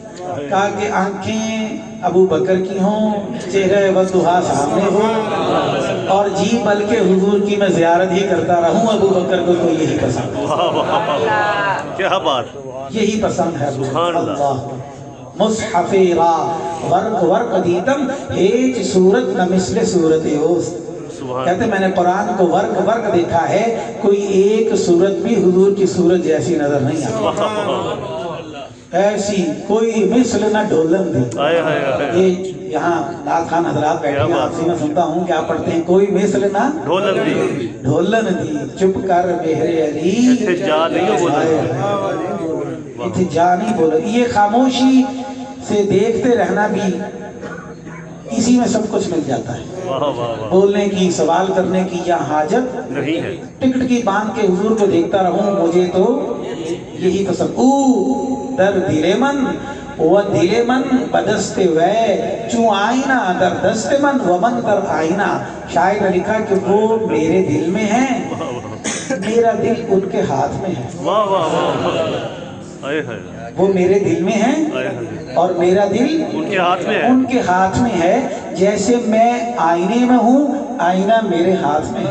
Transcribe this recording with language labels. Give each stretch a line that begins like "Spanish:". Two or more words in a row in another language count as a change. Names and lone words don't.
Urdu: کہا کہ آنکھیں ابو بکر کی ہوں، چہرہ والضحیٰ سامنے ہو، اور جی بلکہ حضور کی میں زیارت ہی کرتا رہوں ابو بکر کو، تو یہی پسند ہے، واہ واہ، کیا بات، یہی پسند ہے۔
Arabic: سبحان اللہ۔
Persian: مصحف را ورق ورق دیدم ہیچ صورت نہ مثل صورت اوست،
Urdu: سبحان کہتے میں نے قرآن کو ورق ورق دیکھا ہے، کوئی ایک صورت بھی حضور کی صورت جیسی نظر نہیں آتی، ایسی کوئی مثل
Punjabi: نہ ڈھولن دی۔
Urdu: ہائے ہائے ہائے، یہ یہاں نعت خان حضرات بیٹھے ہیں، آپ سے میں سنتا ہوں کہ آپ پڑھتے ہیں کوئی مثل نہ
Punjabi: ڈھولن دی، ڈھولن دی، چپ کر بہر علی اتھے جا نہیں ہو بولا، اتھے جا نہیں بولا۔
Urdu: یہ خاموشی سے دیکھتے رہنا بھی اسی میں سب کچھ مل جاتا ہے، واہ واہ واہ، بولنے کی، سوال کرنے کی یا حاجت نہیں ہے۔ ٹکٹ کی باندھ کے حضور کو دیکھتا رہوں، مجھے تو یہی پسند۔
Persian: او در دل من و دل من بدست وے چوں آئینہ در دست من و من در آئینہ،
Urdu: شاعر نے لکھا کہ وہ میرے دل میں ہیں، میرا دل ان کے ہاتھ میں ہے، واہ واہ واہ، ہائے ہائے، وہ میرے دل میں ہیں ہائے ہائے، اور میرا دل ان کے ہاتھ میں ہے۔ ان کے ہاتھ میں ہے، جیسے میں آئینے میں ہوں آئینہ میرے ہاتھ میں ہے،